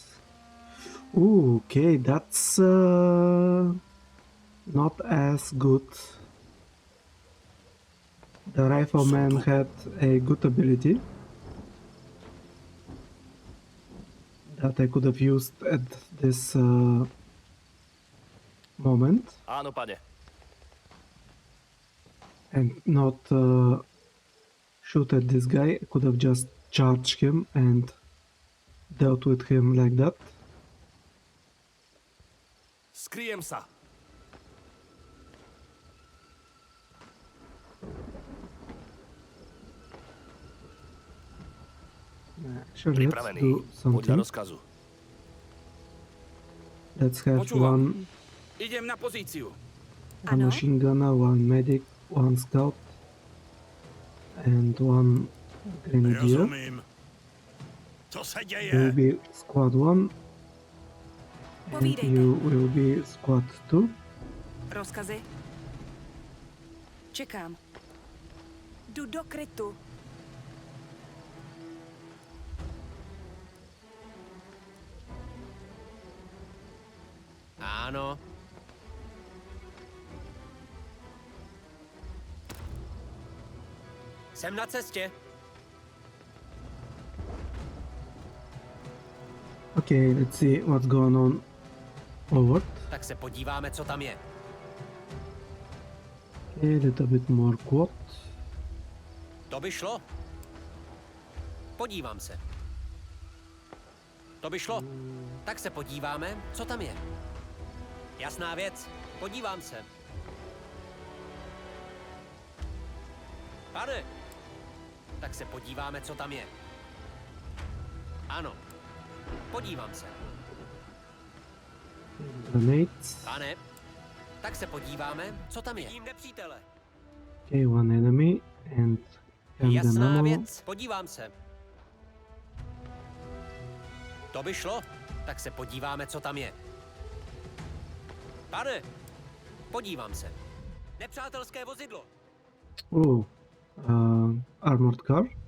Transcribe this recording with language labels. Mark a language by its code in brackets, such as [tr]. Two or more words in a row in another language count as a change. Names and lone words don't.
[en] Ooh, okay, that's not as good. The rifleman had a good ability that I could have used at this moment. [sk] Áno, pane. [en] And not shoot at this guy. I could have just charged him and dealt with him like that. [sk] Skryjem sa. [en] Actually, let's [sk] Pripravený. [en] do [sk] Podľa [en] something. [sk] rozkazu. [en] Let's have [sk] Počúvam. [en] one [sk] Idem na pozíciu. [en] one machine gunner, one medic, one scout, and one grenadier. [cs] Rozumím. Co se [en] You will [cs] děje? [en] be squad 1, and [cs] Povídejte. [en] you will be squad 2. [cs] Rozkazy? Čekám. Jdu do krytu. Ano. Jsem na cestě. [en] Okay, let's see what's going on forward. [cs] Tak se podíváme, co tam je. [en] Okay, a little bit more quad. [cs] To by šlo. Podívám se. To by šlo. Tak se podíváme, co tam je. Jasná věc. Podívám se. Pane! Tak se podíváme, co tam je. Ano. Podívám se. [en] Grenades. [cs] Pane! Tak se podíváme, co tam je. Vidím nepřítele. [en] Okay, one enemy and [cs] Jasná [en] ammo. [cs] věc. Podívám se. To by šlo. Tak se podíváme, co tam je. Pane! Podívám se. Nepřátelské vozidlo. [en] Oh, armored car.